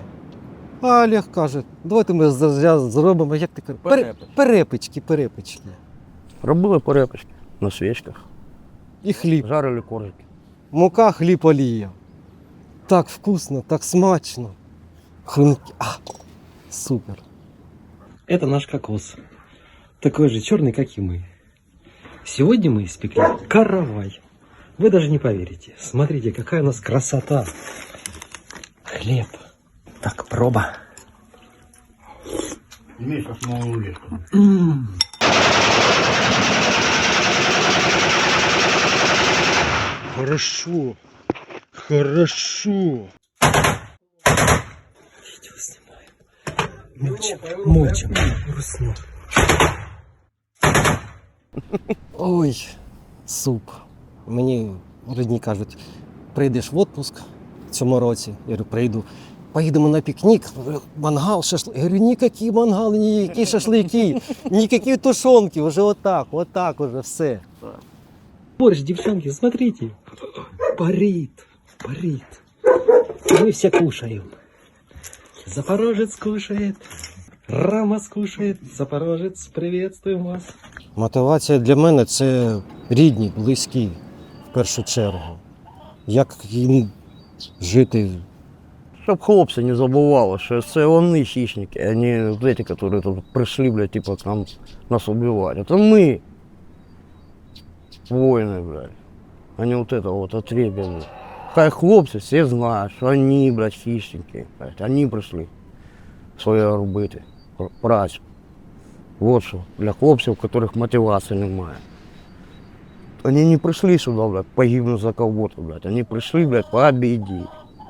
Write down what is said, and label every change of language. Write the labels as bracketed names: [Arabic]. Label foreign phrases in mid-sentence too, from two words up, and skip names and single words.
[Ukrainian] А Олег каже, давайте ми зробимо, як ти кажеш, перепечки. Робили перепічки на свічках, І хліб. жарили коржики. Мука, хліб, олія. Так вкусно, так смачно. Хрумки. Супер. [Russian] Это наш кокос. Такой же черный, как и мы. Сегодня мы испекли каравай. Вы даже не поверите. Смотрите, какая у нас красота. Хлеб. Так, проба. Миша с новым лишком. Хорошо. Хорошо. Видео снимаем. Мочим. Вкусно. Ой, суп. [Ukrainian] Мені рідні кажуть, прийдеш в отпуск в цьому році. Я говорю, прийду. Поїдемо на пікнік, мангал, шашлик. Я говорю, ніякі мангали, ніякі шашлики, ніякі тушонки, вже отак уже все. [Russian] Борщ, девчонки, смотрите. Парит. Мы все кушаем. Запорожец кушает. Рама скушает. Запорожец, приветствуем вас. [Ukrainian] Мотивація для мене це рідні, близькі, в першу чергу. Як їм жити. Щоб хлопці не забували, що це вони хищники, а не ті, які тут прийшли, блядь, типу, там нас убивати. Це ми воїни, блядь, а не [Russian] вот это вот отребье. [Ukrainian] Хай хлопці всі знають, що вони, блядь, хищники, блядь, вони прийшли своє робити, працю. Вот що, для хлопців, у яких мотивації немає. Вони не прийшли сюди, блядь, погибнути за кого-то, блядь, вони прийшли, блядь, победити.